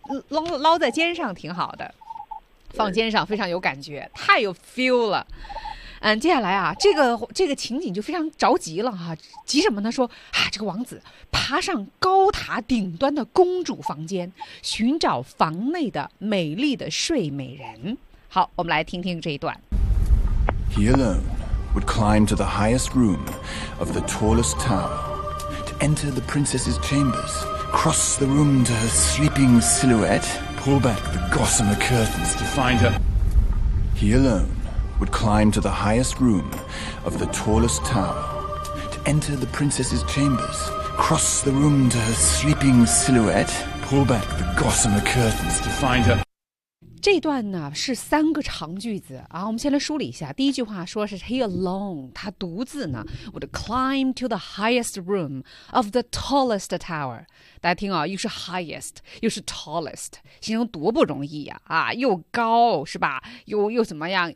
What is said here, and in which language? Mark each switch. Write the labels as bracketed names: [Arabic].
[Chinese] 捞在肩上挺好的，放肩上非常有感觉，太有 feel 了。接下来啊，这个情景就非常着急了哈、啊，急什么呢？说啊，这个王子爬上高塔顶端的公主房间，寻找房内的美丽的睡美人。好，我们来听听这一段。 [English] He alone would climb to the highest room of the tallest tower to enter the princess's chambers. Cross the room to her sleeping silhouette, pull back the gossamer curtains to find her. He alone would climb to the highest room of the tallest tower, to enter the princess's chambers, cross the room to her sleeping silhouette, pull back the gossamer curtains to find her. [Chinese] 这段呢是三个长句子啊，我们先来梳理一下。第一句话说是 [English] he alone， [Chinese] 他独自呢 [English] would climb to the highest room of the tallest tower。 [Chinese] 大家听啊，又是 highest， 又是 tallest， 形容多不容易呀 啊又高是吧？又怎么样？